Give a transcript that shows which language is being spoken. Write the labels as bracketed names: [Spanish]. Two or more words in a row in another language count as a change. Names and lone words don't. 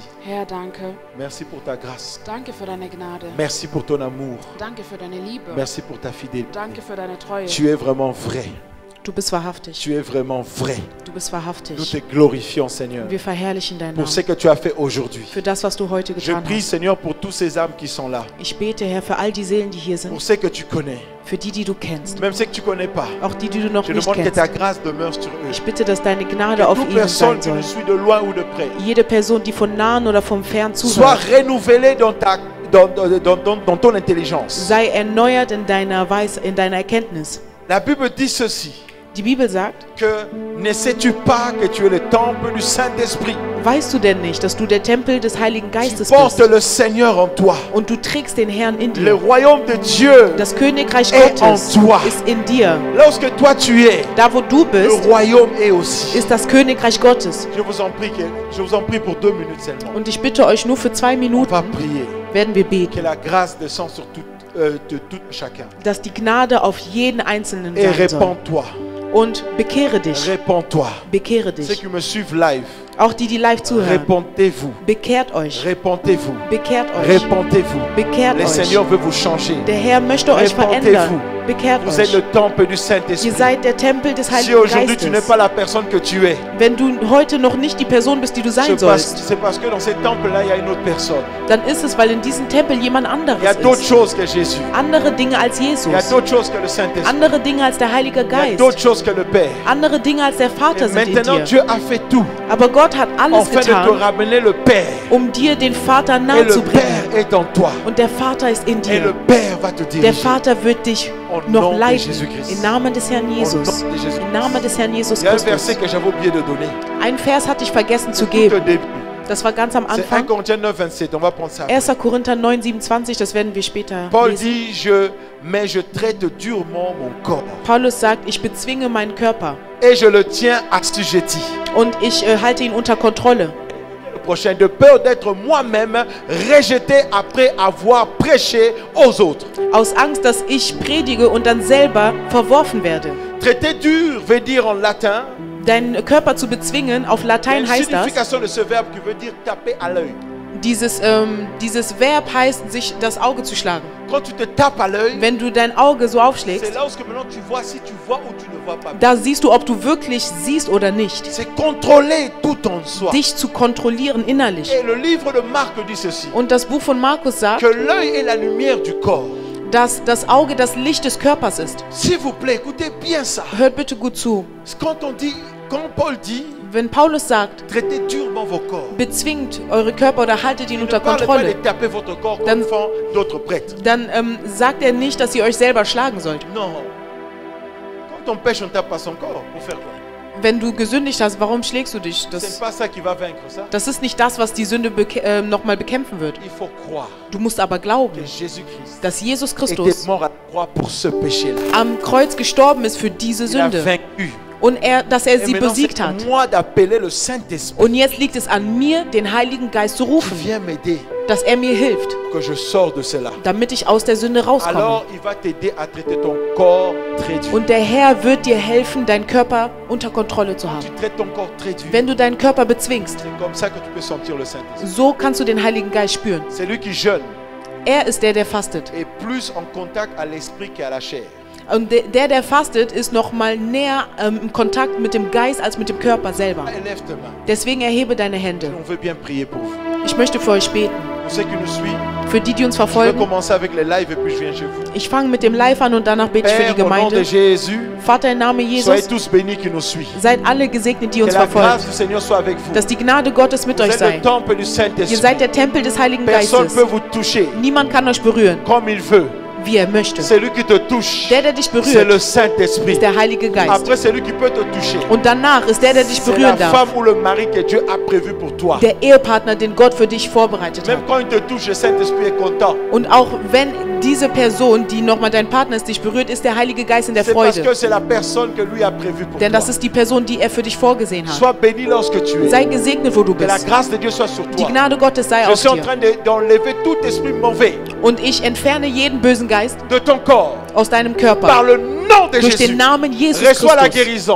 [German] Herr, danke. [French] Merci pour ta grâce. [German] Danke für deine Gnade. [French] Merci pour ton amour. [German] Danke für deine Liebe. [French] Merci pour ta fidélité. [German] Danke für deine Treue. [French] Tu es vraiment vrai. [German] Du bist wahrhaftig. [French] Tu es vraiment vrai. [German] Du bist [French] Nous [German] wahrhaftig. [French] te glorifions, Seigneur, [German] Wir verherrlichen deinen [French] pour [German] Namen. [French] ce que tu as fait aujourd'hui. [German] Für das, was du heute [French] Je [German] getan [French] prie, [German] hast. [French] Seigneur, pour tous ces âmes qui sont là. [German] Ich bete, Herr, für all die Seelen, die hier [French] Pour [German] sind. [French] ceux que tu connais. [German] Für die, die du kennst. [French] Même ceux que tu ne connais pas. [German] Auch die, die du noch [French] Je [German] nicht [French] demande que [German] kennst. [French] ta grâce demeure sur eux. [German] Ich bitte, dass deine Gnade [French] Que [German] auf [French] toute [German] ihnen [French] personne [German] sein [French] qui nous [German] soll. [French] suit de loin ou de près [German] Jede Person, die von nahen oder vom Fern [French] soit [German] zuhört, [French] renouvelée dans ton intelligence. [German] sei erneuert in deiner in deiner Erkenntnis. [French] La Bible dit ceci, [German] Die Bibel sagt, [French] que ne sais-tu pas que tu es le temple du Saint-Esprit? [German] weißt du denn nicht, dass du der Tempel des Heiligen [French] Tu [German] Geistes [French] portes [German] bist [French] le Seigneur en toi. [German] und du trägst den Herrn in [French] Le [German] dir? [French] royaume de Dieu [German] Das Königreich [French] est en [German] Gottes [French] toi. [German] ist in dir. [French] Lorsque toi tu es, [German] Da, wo du [French] le [German] bist, [French] royaume est aussi. [German] ist das Königreich Gottes. [French] Je vous en prie pour 2 minutes seulement. [German] Und ich bitte euch nur für 2 [French] On va [German] Minuten, [French] prier. [German] werden wir [French] Que [German] beten, [French] la grâce descende sur de tout chacun. [German] dass die Gnade auf jeden Einzelnen [French] Et [German] sein soll. [French] répands-toi. [German] Und bekehre dich, [French] Répands-toi. [German] bekehre [French] Ceux [German] dich. [French] qui me suivent live, [German] Auch die, die live zuhören, [French] répentez-vous. [German] bekehrt euch, [French] Répentez-vous. [German] bekehrt euch, [French] Répentez-vous. [German] bekehrt [French] Le [German] euch. [French] Seigneur veut vous changer. [German] Der Herr möchte euch verändern. Bekehrt [French] Vous êtes [German] euch. [French] le temple du [German] Ihr [French] Saint-Esprit. [German] seid der Tempel des [French] Si [German] Heiligen [French] aujourd'hui tu n'es [German] Geistes. [French] pas la personne que tu es, [German] Wenn du heute noch nicht die Person bist, die du sein sollst, [French] c'est parce que dans ce temple-là, il y a une autre personne. [German] dann ist es, weil in diesem Tempel jemand [French] Il y a [German] anderes [French] d'autres [German] ist. [French] choses que Jésus. [German] Andere Dinge als [French] Il y a [German] Jesus. [French] d'autres choses que le Saint-Esprit. [German] Andere Dinge als der Heilige [French] Il y a [German] Geist. [French] d'autres choses que le Père. [German] Andere Dinge als der [French] Et [German] Vater sind in [French] maintenant, [German] dir. [French] Dieu a fait tout [German] Aber Gott hat alles [French] afin de te [German] getan, [French] ramener le Père. [German] um dir den Vater [French] Et [German] nahe zu [French] le [German] bringen. [French] Père est en toi. [German] Und der Vater ist in [French] Et le [German] dir. [French] Père va te [German] Der [French] diriger. [German] Vater wird dich [French] Au [German] noch [French] nom de [German] leiten. [French] Jésus-Christ. [German] Im Namen des Herrn Jesus. [French] nom de Jésus. [German] Im Namen des Herrn Jesus [French] Il y a un verset [German] Christus. [French] que j'avais oublié de donner. [German] Ein Vers hatte ich vergessen zu [French] Tout au [German] geben. [French] début. [German] Das war ganz am [French] C'est 1 [German] Anfang. [French] Corinthiens 9, 27. On va prendre ça. [German] 1. Korinther 9, 27, das werden wir später [French] Paul [German] lesen. [French] dit, mais je traite durement mon corps [German] Paulus sagt, ich bezwinge meinen Körper [French] et je le tiens assujetti. [German] und ich halte ihn unter Kontrolle. [French] Le prochain, de peur d'être moi-même rejeté après avoir prêché aux autres. [German] Aus Angst, dass ich predige und dann selber verworfen werde. [French] Traiter dur veut dire en latin, [German] Deinen Körper zu bezwingen, auf [French] il y a [German] Latein [French] une [German] heißt das, [French] signification de ce verbe qui veut dire taper à l'œil. [German] dieses Verb heißt, sich das Auge zu schlagen. [French] Quand tu te tapes à l'œil, [German] Wenn du dein Auge so [French] c'est [German] aufschlägst, [French] là où maintenant tu vois si tu vois ou tu ne vois pas. [German] da siehst du, ob du wirklich siehst oder nicht. [French] C'est contrôler tout en soi. [German] Dich zu kontrollieren innerlich. [French] Et le livre de Marc dit ceci, [German] Und das Buch von Markus sagt, [French] que l'œil est la lumière du corps. [German] dass das Auge das Licht des Körpers ist. [French] S'il vous plaît, écoutez bien ça. [German] Hört bitte gut zu. [French] Quand Paul dit, [German] Wenn Paulus sagt, [French] traitez durement vos corps. [German] bezwingt eure Körper oder haltet ihn [French] Il ne [German] unter [French] parle pas de [German] Kontrolle, [French] taper votre corps [German] Dann- [French] comme font d'autres prêtres. [German] dann sagt er nicht, dass ihr euch selber schlagen sollt. [French] Non. Quand on pêche, on tape pas son corps. Pour faire quoi? [German] Wenn du gesündigt hast, warum schlägst du dich? [French] C'est pas ça qui va vaincre ça. [German] Das ist nicht das, was die Sünde nochmal bekämpfen wird. [French] Il faut croire [German] Du musst aber glauben, [French] que Jésus-Christ [German] dass Jesus [French] était [German] Christus [French] mort à la croix pour ce péché-là. [German] am Kreuz gestorben ist für diese [French] Il a [German] Sünde [French] vaincu. [German] und dass er [French] Et [German] sie [French] maintenant, [German] besiegt [French] c'est [German] hat. [French] à moi d'appeler le Saint-Esprit [German] Und jetzt liegt es an mir, den Heiligen Geist zu [French] qui [German] rufen, [French] vient m'aider [German] dass er mir hilft, [French] pour que je sors de cela. [German] damit ich aus der Sünde rauskomme. [French] Alors, il va t'aider à traiter ton corps très dur. [German] Und der Herr wird dir helfen, deinen Körper unter Kontrolle zu [French] Tu [German] haben. [French] traites ton corps très dur. [German] Wenn du deinen Körper bezwingst, [French] C'est comme ça que tu peux sentir le Saint-Esprit. [German] so kannst du den Heiligen Geist spüren. [French] C'est lui qui jeûne [German] Er ist der fastet. [French] et plus en contact à l'esprit qu'à la chair. [German] Und der fastet, ist noch mal näher im Kontakt mit dem Geist als mit dem Körper selber. [French] Élève tes mains. [German] Deswegen erhebe deine Hände. [French] On veut bien prier pour vous. [German] Ich möchte für euch beten. [French] Pour ceux qui nous suivent, [German] Für die, die uns [French] je vais [German] verfolgen. [French] commencer avec les lives et puis je viens chez vous. [German] Ich fange mit dem Live an und danach bete ich für [French] Père, [German] die [French] au nom de [German] Gemeinde. [French] Jésus, [German] Vater, im Namen [French] soyez [German] Jesus, [French] tous bénis qui nous suivent. [German] seid alle gesegnet, die [French] Que [German] uns [French] la grâce [German] verfolgen. [French] du Seigneur soit avec vous. [German] Dass die Gnade Gottes mit [French] Vous [German] euch [French] êtes le [German] sei. [French] temple du [German] Ihr [French] Saint-Esprit. [German] seid der Tempel des Heiligen [French] Personne ne [German] Geistes. [French] peut vous toucher [German] Niemand kann euch berühren, [French] comme il veut. [German] wie er möchte. [French] Celui qui te touche, [German] Der dich [French] c'est [German] berührt, [French] le Saint-Esprit. [German] ist der Heilige Geist. [French] Après, celui qui peut te toucher, [German] Und danach ist der dich [French] c'est la [German] berühren darf, [French] femme ou le mari que Dieu a prévu pour toi. [German] der Ehepartner, den Gott für dich vorbereitet [French] Même [German] hat. [French] quand il te touche, le Saint-Esprit est content. [German] Und auch wenn diese Person, die nochmal dein Partner ist, dich berührt, ist der Heilige Geist in der [French] C'est parce [German] Freude. [French] que c'est la personne que lui a prévu pour [German] Denn [French] toi. [German] das ist die Person, die er für dich vorgesehen hat. [French] Sois béni lorsque tu es. [German] Sei gesegnet, wo du [French] Que la [German] bist. [French] grâce de Dieu soit sur [German] Die [French] toi. [German] Gnade Gottes sei [French] Je [German] auf [French] suis en [German] dir. [French] train d'enlever tout esprit mauvais [German] Und ich entferne jeden bösen Geist [French] de ton corps [German] aus deinem [French] par [German] Körper. [French] le nom de [German] Durch [French] Jésus. [German] den Namen Jesus [French] Reçois la [German] Christus. [French] guérison.